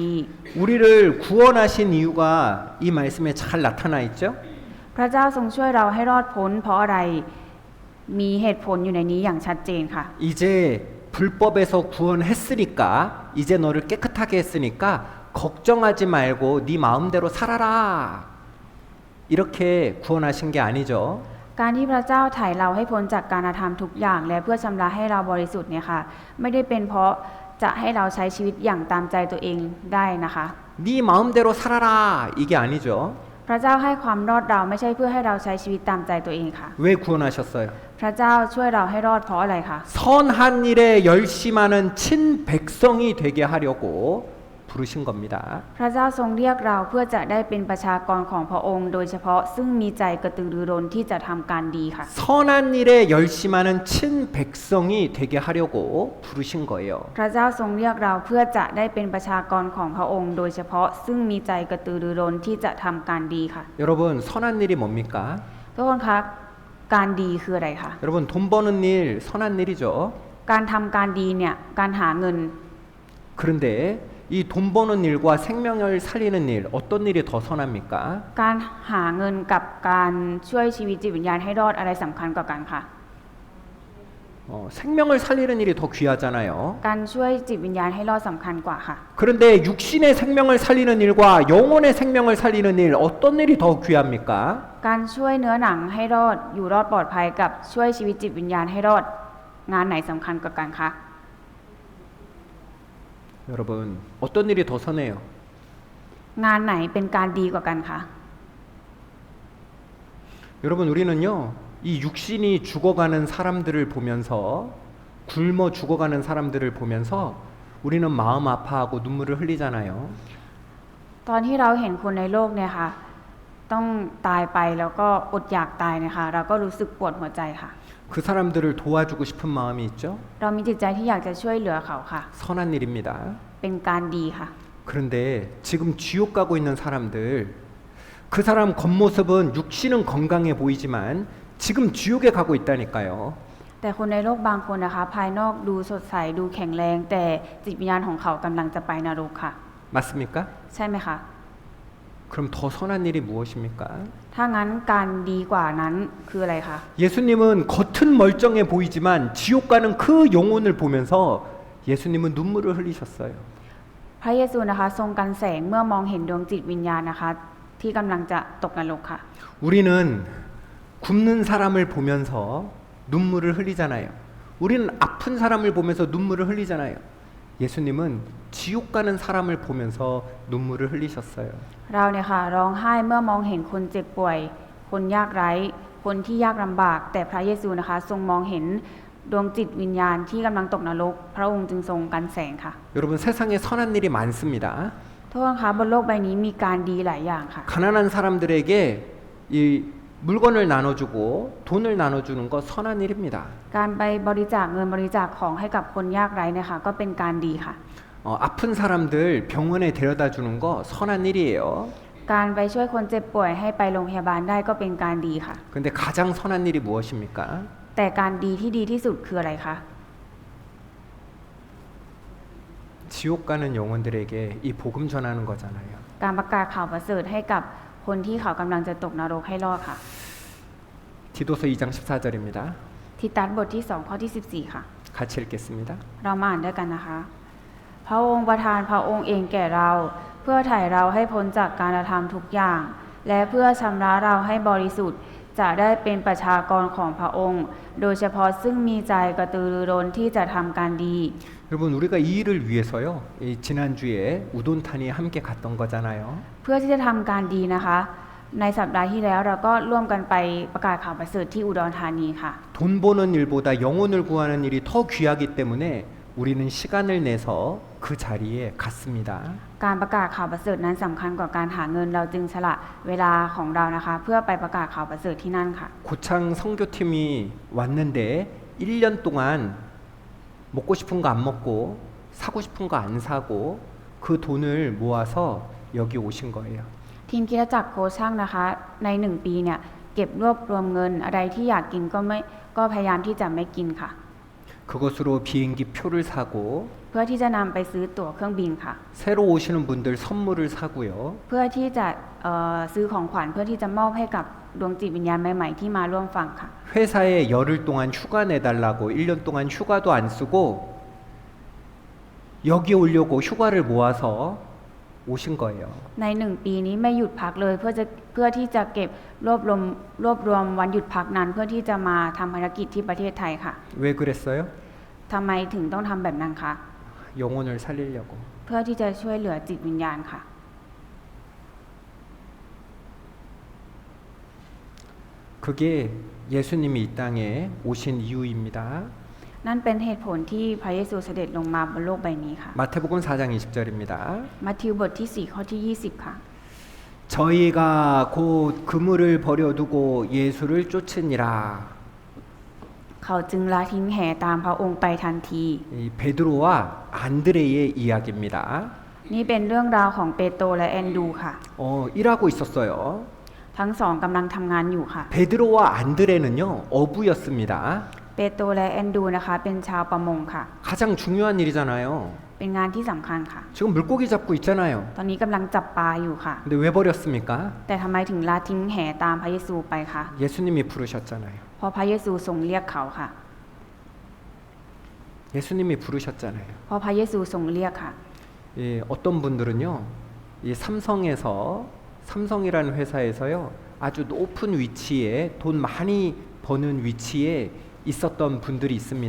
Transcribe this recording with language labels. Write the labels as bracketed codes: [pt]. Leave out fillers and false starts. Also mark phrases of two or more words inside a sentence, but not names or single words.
[ko] 우리를 구원하신 이유가 이 말씀에 잘 나타나 있죠? [th] พระเจ้าทรงช่วยเราให้รอดพ้นเพราะอะไรมีเหตุผลอยู่ในนี้อย่างชัดเจนค่ะ [ko] 이제 불법에서 구원했으니까 이제 너를 깨끗하게 했으니까 걱정하지 말고 네 마음대로 살아라 이렇게 구원하신 게 아니죠. [th] การที่พระเจ้าไถ่เราให้พ้นจากการกระทำทุกอย่างและเพื่อชำระให้เราบริสุทธิ์เนี่ยค่ะไม่ได้เป็นเพราะจะให้เราใช้ชีวิตอย่างตามใจตัวเองได้นะคะ [ko] 네 마음대로 살아라 이게 아니죠. [th] พระเจ้าให้ความรอดเราไม่ใช่เพื่อให้เราใช้ชีวิตตามใจตัวเองค่ะ [ko] 왜 구원하셨어요? [th] พระเจ้าช่วยเราให้รอดเพราะอะไรคะ [ko] 선한 일에 열심하는 친 백성이 되게 하려고 부르신 겁니다. [th] พระเจ้าทรงเรียกเราเพื่อจะได้เป็นประชากรของพระองค์ โดยเฉพาะซึ่งมีใจกระตือรือร้นที่จะทำการดีค่ะ [ko] 선한 일에 열심하는 친 백성이 되게 하려고 부르신 거예요. [th] พระเจ้าทรงเรียกเราเพื่อจะได้เป็นประชากรของพระองค์ โดยเฉพาะซึ่งมีใจกระตือรือร้นที่จะทำการดีค่ะ [ko] 여러분 선한 일이 뭡니까? [th] ทุกคนคะการดีคืออะไรคะ [ko] 여러분 돈 버는 일 선한 일이죠. [th] การทำการดีเนี่ยการหาเงิน [ko] 그런데 이 돈 버는 일과 생명을 살리는 일 어떤 일이 더 선합니까? [th] การหาเงินกับการช่วยชีวิตจิตวิญญาณให้รอดอะไรสำคัญกว่ากันคะ [ko] 생명을 살리는 일이 더 귀하잖아요. [th] การช่วยจิตวิญญาณให้รอดสำคัญกว่าค่ะ [ko] 그런데 육신의 생명을 살리는 일과 영혼의 생명을 살리는 일 어떤 일이 더 귀합니까? [th] การช่วยเนื้อหนังให้รอดอยู่รอดปลอดภัยกับช่วยชีวิตจิตวิญญาณให้รอดงานไหนสำคัญกว่ากันคะ [ko] 여러분 어떤 일이 더 선해요? [th] งานไหนเป็นการดีกว่ากันคะ [ko] 여러분 우리는요 이 육신이 죽어가는 사람들을 보면서 굶어 죽어가는 사람들을 보면서 우리는 마음 아파하고 눈물을 흘리잖아요. [th] ตอนที่เราเห็นคนในโลกเนี่ยค่ะต้องตายไปแล้วก็อดอยากตายนะคะเราก็รู้สึกปวดหัวใจค่ะ [ko] 그 사람들을 도와주고 싶은 마음이 있죠. [th] เรามีจิตใจที่อยากจะช่วยเหลือเขาค่ะ [ko] 선한 일입니다. [th] เป็นการดีค่ะ [ko] 그런데 지금 지옥 가고 있는 사람들 그 사람 겉모습은 육신은 건강해 보이지만 지금 지옥에 가고 있다니까요. [th] แต่คนในโลกบางคนนะคะภายนอกดูสดใสดูแข็งแรงแต่จิตวิญญาณของเขากำลังจะไปนรกค่ะ [ko] 맞습니까? [th] ใช่ไหมคะ [ko] 그럼 더 선한 일이 무엇입니까? [th] ถ้างั้นการดีกว่านั้นคืออะไรคะ [ko] 예수님은 겉은 멀쩡해 보이지만 지옥 가는 그 영혼을 보면서 예수님은 눈물을 흘리셨어요. [th] พระเยซูนะคะทรงกันแสงเมื่อมองเห็นดวงจิตวิญญาณนะคะที่กำลังจะตกนรกค่ะ [ko] 우리는 굶는 사람을 보면서 눈물을 흘리잖아요. 우리는 아픈 사람을 보면서 눈물을 흘리잖아요. 예수님은 지옥 가는 사람을 보면서 눈물을 흘리셨어요. [th] เราเนี่ยค่ะร้องไห้เมื่อมองเห็นคนเจ็บป่วย คนยากไร้คนที่ยากลำบาก แต่พระเยซูนะคะทรงมองเห็นดวงจิตวิญญาณที่กำลังตกนรกพระองค์จึงทรงกันแสงค่ะ [ko] 여러분 세상에 선한 일이 많습니다. [th] ทุกคนคะบนโลกใบนี้มีการดีหลายอย่างค่ะ [ko] 가난한 사람들에게 이 물건을 나눠주고 돈을 나눠주는 거 선한 일입니다. [th] การไปบริจาคเงินบริจาคของให้กับคนยากไร้เนี่ยค่ะก็เป็นการดีค่ะ [ko] 아픈 사람들 병원에 데려다 주는 거 선한 일이에요. [th] การไปช่วยคนเจ็บป่วยให้ไปโรงพยาบาลได้ก็เป็นการดีค่ะ [ko] 근데 가장 선한 일이 무엇입니까? [th] แต่การดีที่ดีที่สุดคืออะไรคะ [ko] 지옥 가는 영혼들에게 이 복음 전하는 거잖아요. [th] การประกาศข่าวประเสริฐให้กับคนที่เขากำลังจะตกนรกให้รอดค่ะ [ko] 디도서 2장 14절입니다. [th] ทิตัสบทที่2ข้อที่14ค่ะ [ko] 같이 읽겠습니다. [th] เรามาอ่านด้วยกันนะคะ พระองค์ประทานพระองค์เองแก่เรา เพื่อไถ่เราให้พ้นจากการกระทำทุกอย่าง และเพื่อชำระเราให้บริสุทธิ์ จะได้เป็นประชากรของพระองค์ โดยเฉพาะซึ่งมีใจกระตือรือร้นที่จะทำการดี [ko] 여러분 우리가 이 일을 위해서요. 이 지난주에 우돈탄이 함께 갔던 거잖아요. [th] เพื่อที่จะทำการดีนะคะ ในสัปดาห์ที่แล้วเราก็ร่วมกันไปประกาศข่าวประเสริฐที่อุดรธานีค่ะ [ko] 돈 버는 일보다 영혼을 구하는 일이 더 귀하기 때문에 우리는 시간을 내서 그 자리에 갔습니다. [th] การประกาศข่าวประเสริฐนั้นสำคัญกว่าการหาเงินเราจึงสละเวลาของเรานะคะ เพื่อไปประกาศข่าวประเสริฐที่นั่นค่ะ [ko] 고창 선교팀이 왔는데 1년 동안 먹고 싶은 거 안 먹고 사고 싶은 거 안 사고 그 돈을 모아서 여기 오신 거예요. [th] ทีมคริสตจักรโคช่างนะคะใน1ปีเนี่ยเก็บรวบรวมเงินอะไรที่อยากกินก็พยายามที่จะไม่กินค่ะ [ko] 그것으로 비행기 표를 사고 [th] เพื่อที่จะนำไปซื้อตั๋วเครื่องบินค่ะ [ko] 새로 오시는 분들 선물을 사고요. [th] เพื่อที่จะซื้อของขวัญเพื่อที่จะมอบให้กับดวงจิตวิญญาณใหม่ๆที่มาร่วมฟังค่ะ [ko] 회사에 열흘 동안 휴가 내달라고 1년 동안 휴가도 안 쓰고 여기 오려고 휴가를 모아서 오신 거예요. [th] ใน1ปีนี้ไม่หยุดพักเลยเพื่อที่จะเก็บรวบรวมวันหยุดพักนั้นเพื่อที่จะมาทำภารกิจที่ประเทศไทยค่ะ [ko] 왜 그랬어요? [th] ทำไมถึงต้องทำแบบนั้นคะ [ko] 영혼을 살리려고. [th] เพื่อที่จะช่วยเหลือจิตวิญญาณค่ะ [ko] 그게 예수님이 이 땅에 오신 이유입니다. [th] นั่นเป็นเหตุผลที่พระเยซูเสด็จลงมาบนโลกใบนี้ค่ะ [ko] 마태복음 4장 20절입니다. [th] มัทธิวบทที่ 4 ข้อที่ 20 ค่ะ [ko] 저희가 곧 그물을 버려두고 예수를 쫓으니라. [th] เขาจึงละทิ้งแห่ตามพระองค์ไปทันที [ko] 이 베드로와 안드레의 이야기입니다. [th] นี่เป็นเรื่องราวของเปโตรและแอนดรูค่ะ [ko] 일하고 있었어요. [th] ทั้งสองกำลังทำงานอยู่ค่ะ [ko] 베드로와 안드레는요 어부였습니다. [th] เปโตรและแอนดรูนะคะเป็นชาวประมงค่ะ [ko] 가장 중요한 일이잖아요. [th] เป็นงานที่สำคัญค่ะ [ko] 지금 물고기 잡고 있잖아요. [th] ตอนนี้กำลังจับปลาอยู่ค่ะ [ko] 근데 왜 버렸습니까? [th] แต่ทำไมถึงละทิ้งแห่ตามพระเยซูไปคะ [ko] 예수님이 부르셨잖아요. [th] เพราะพระเยซูทรงเรียกเขาค่ะ [ko] 예수님이 부르셨잖아요. [th] เพราะพระเยซูทรงเรียกค่ะ [ko] 어떤 분들은요, 이 삼성이라는 회사에서요, 아주 높은 위치에 돈 많이 버는 위치에 있었던 분들이 있습니다.